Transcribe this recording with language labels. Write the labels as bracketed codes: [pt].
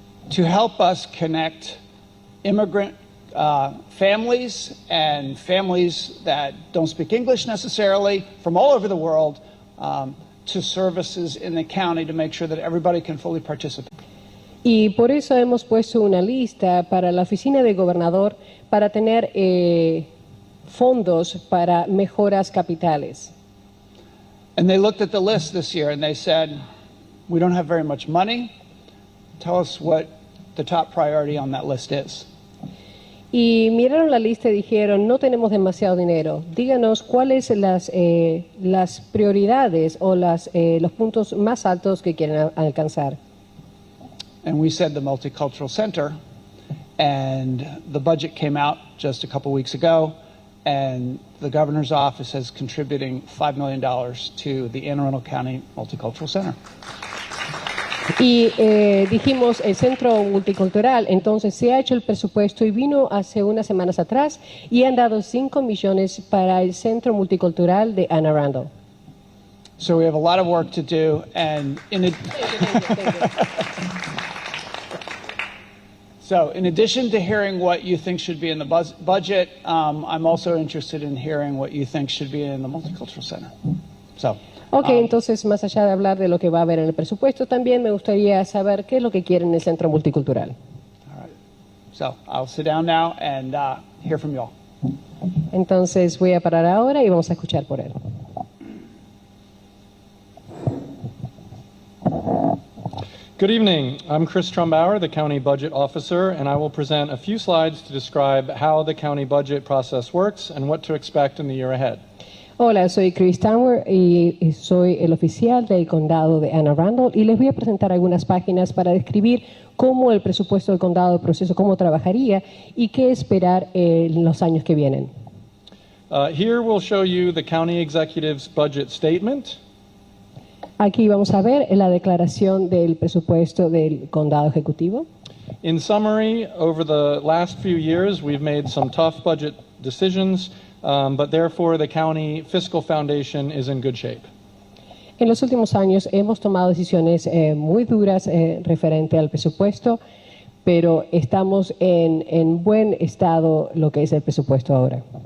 [en] To help us connect immigrant families and families that don't speak English necessarily from all over the world to services in the county to make sure that everybody can fully participate. [es] Y por eso hemos puesto una lista para la oficina del gobernador para tener fondos para mejoras capitales. [en] And they looked at the list this year and they said, we don't have very much money. Tell us what the top priority on that list is. [es] Y miraron la lista y dijeron, no tenemos demasiado dinero. Díganos cuáles las prioridades o los puntos más altos que quieren alcanzar. [en] And we said the Multicultural Center, and the budget came out just a couple weeks ago, and the governor's office is contributing $5 million to the Anne Arundel County Multicultural Center. [es] Y dijimos el centro multicultural, entonces se ha hecho el presupuesto y vino hace unas semanas atrás y han dado 5 millones para el centro multicultural de Anne Arundel. [en] So we have a lot of work to do, and so in addition to hearing what you think should be in the budget, I'm also interested in hearing what you think should be in the Multicultural Center. So. [es] Ok, entonces más allá de hablar de lo que va a haber en el presupuesto, también me gustaría saber qué es lo que quieren en el centro multicultural. [en] All right. So I'll sit down now and hear from you all. [es] Entonces voy a parar ahora y vamos a escuchar por él. [en] Good evening. I'm Chris Trumbauer, the County Budget Officer, and I will present a few slides to describe how the county budget process works and what to expect in the year ahead. [es] Hola, soy Chris Tower y soy el oficial del condado de Anne Arundel y les voy a presentar algunas páginas para describir cómo el presupuesto del condado, el proceso, cómo trabajaría y qué esperar en los años que vienen. [en] Here we'll show you the county executive's budget statement. [es] Aquí vamos a ver la declaración del presupuesto del condado ejecutivo. [en] In summary, over the last few years, we've made some tough budget decisions, but therefore the county fiscal foundation is in good shape. [es] En los últimos años hemos tomado decisiones muy duras referente al presupuesto, pero estamos en buen estado lo que es el presupuesto ahora.